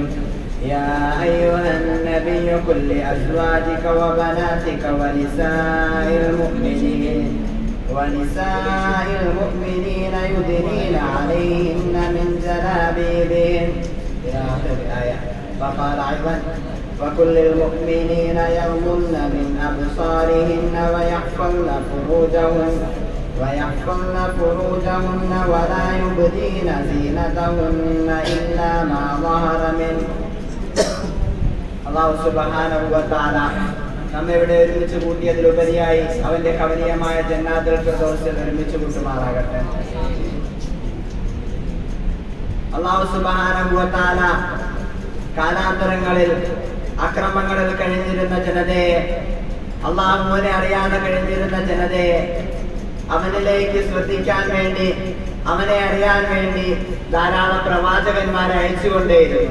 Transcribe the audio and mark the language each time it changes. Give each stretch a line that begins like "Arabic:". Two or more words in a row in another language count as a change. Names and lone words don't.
Arabic: يا أيها النبي قل لأزواجك وبناتك ونساء المؤمنين يدنين عليهن من جلابيبهن إلى آخر الآية. فقال أيضا: وكل المؤمنين يغضن من أبصارهن ويحفظن فروجهن ولا يبدين زينتهن إلا ما ظهر منه.
Malayalam: അല്ലാഹു
Arabic: سبحانه وتعالى
Malayalam: നമ്മെ ഇവിടെ ഒരുമിച്ച് കൂട്ടിയതിലുപരിയായി അവന്റെ കവനീയമായ ജന്നാത്തുൽ ഫിർദൗസിൽ ഒരുമിച്ച് കൂട്ടുമാറാകട്ടെ. അല്ലാഹു
Arabic: سبحانه وتعالى
Malayalam: കാലാന്തരങ്ങളിൽ അക്രമങ്ങളിൽ കഴിഞ്ഞിരുന്ന ജനതയെ, അല്ലാഹുവിനെ അറിയാതെ കഴിഞ്ഞിരുന്ന ജനതയെ അവനിലേക്ക് ശ്രദ്ധിക്കാൻ വേണ്ടി, അവനെ അറിയാൻ വേണ്ടി ധാരാളം പ്രവാചകന്മാരെ അയച്ചുകൊണ്ടേയിരുന്നു.